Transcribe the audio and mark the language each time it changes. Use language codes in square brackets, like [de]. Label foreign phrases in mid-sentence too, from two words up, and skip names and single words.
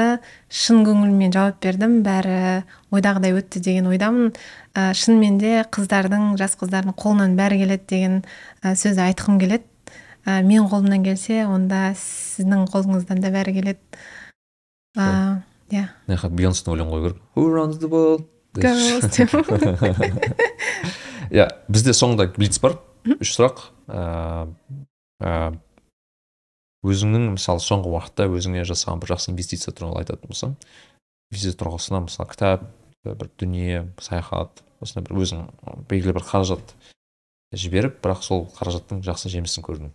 [kk] Шын көңілмен жауап бердім. Бәрі ойдағыдай өтті деген ойдамын. Шынымен де жас қыздардың қолынан бәрі келеді деген сөзді айтқым келеді. Мен қолымнан келсе, онда сіздің қолыңыздан да бәрі келеді. Бейонстың өлең қою керек. [en] Who runs the world? Girls. [kk] Бізде соңында блиц бар. 3 сұрақ. Өзіңнің мысалы соңғы уақытта өзіңе жасаған бір жақсы инвестиция туралы айтатын болсаң, инвестиция тұрғысынан мысалы кітап, бір дүние, саяхат, осындай бір өзің белгілі бір қаражат жіберіп, бірақ сол қаражаттың жақсы жемісін көрдің.